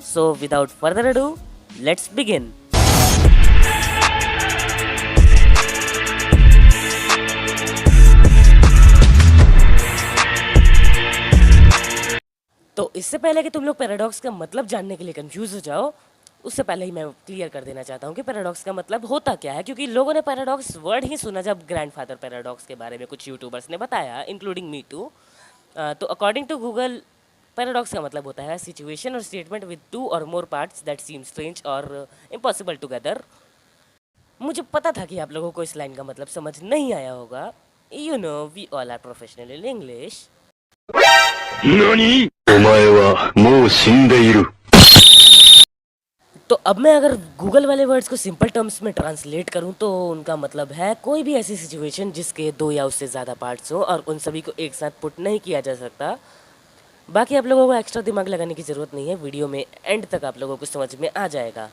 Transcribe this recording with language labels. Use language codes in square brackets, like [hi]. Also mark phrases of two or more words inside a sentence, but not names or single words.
[en] So without further ado, let's begin. [hi] तो इससे पहले कि तुम लोग पैराडॉक्स का मतलब जानने के लिए कंफ्यूज हो जाओ, उससे पहले ही मैं क्लियर कर देना चाहता हूँ कि पैराडॉक्स का मतलब होता क्या है, क्योंकि लोगों ने [en] paradox word [hi] ही सुना जब [en] grandfather paradox [hi] के बारे में कुछ यूट्यूबर्स ने बताया, [en] including me too. [hi] तो [en] according to [hi] गूगल, पैराडॉक्स का मतलब होता है [en] situation or statement with 2 or more parts that seem strange or impossible together. [hi] मुझे पता था कि आप लोगों को इस लाइन का मतलब समझ नहीं आया होगा। [en] You know we all are professional in English. [ja] 何お前はもう死んでいる。 [hi] तो अब मैं अगर गूगल वाले वर्ड्स को [en] simple terms [hi] में ट्रांसलेट करूं तो उनका मतलब है कोई भी ऐसी सिचुएशन जिसके 2 या उससे ज़्यादा पार्ट्स हो और उन सभी को एक साथ पुट नहीं किया जा सकता। बाकी आप लोगों को एक्स्ट्रा दिमाग लगाने की ज़रूरत नहीं है, वीडियो में एंड तक आप लोगों को समझ में आ जाएगा।